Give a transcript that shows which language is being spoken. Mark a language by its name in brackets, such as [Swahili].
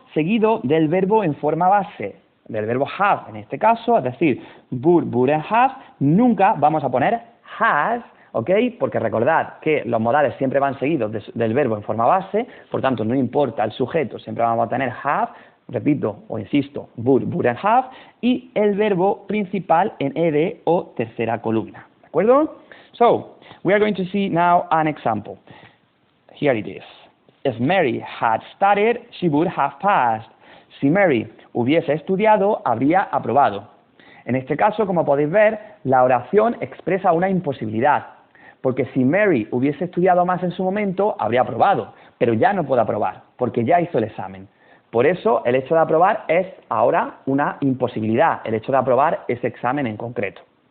[Spanish] Seguido del verbo en forma base, del verbo have en este caso, es decir, would, wouldn't have, nunca vamos a poner has, ¿ok? Porque recordad que los modales siempre van seguidos del verbo en forma base, por tanto no importa el sujeto, siempre vamos a tener have, repito o insisto, would, wouldn't have, y el verbo principal en ed o tercera columna, ¿de acuerdo? [English] So, we are going to see now an example. Here it is. If Mary had studied, she would have passed. [Spanish] Si Mary hubiese estudiado, habría aprobado. En este caso, como podéis ver, la oración expresa una imposibilidad, porque si Mary hubiese estudiado más en su momento, habría aprobado, pero ya no puede aprobar, porque ya hizo el examen. Por eso, el hecho de aprobar es ahora una imposibilidad, el hecho de aprobar ese examen en concreto.